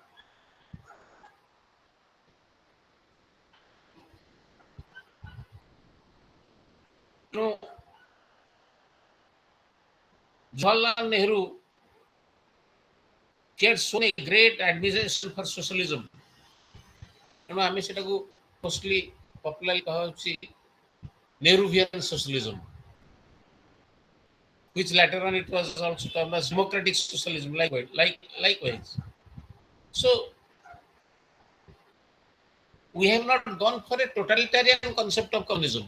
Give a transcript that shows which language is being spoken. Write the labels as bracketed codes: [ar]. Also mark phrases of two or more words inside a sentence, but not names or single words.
[en] You know, Jawaharlal Nehru he had shown a great admiration for socialism. [or] ଆମେ ସେଟାକୁ [en] mostly popularly କୁହାଯାଉଛି Nehruvian socialism, which later on it was also termed as democratic socialism, likewise. So we have not gone for a totalitarian concept of communism.